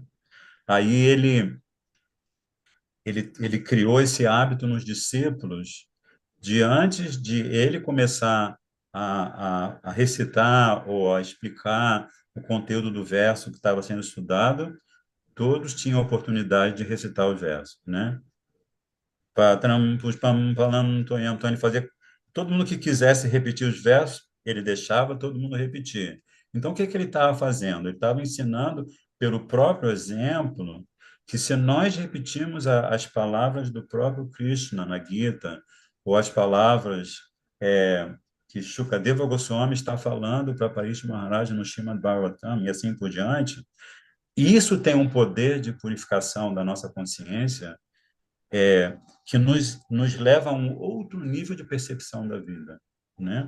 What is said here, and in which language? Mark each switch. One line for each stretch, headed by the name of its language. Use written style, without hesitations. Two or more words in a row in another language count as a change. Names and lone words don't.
Portuguese: Aí ele criou esse hábito nos discípulos de antes de ele começar. a recitar ou a explicar o conteúdo do verso que estava sendo estudado, todos tinham a oportunidade de recitar os versos, né?
Sanskrit: Patram, puspam, palam, tonham.
Portuguese: Então, ele fazia... Todo mundo que quisesse repetir os versos, ele deixava todo mundo repetir. Então, o que que ele estava fazendo? Ele estava ensinando, pelo próprio exemplo, que se nós repetirmos as palavras do próprio Krishna na Gita, ou as palavras que Shukadeva Goswami está falando para Parishra Maharaj no Srimad Bhagavatam, e assim por diante, isso tem um poder de purificação da nossa consciência que nos leva a um outro nível de percepção da vida, né?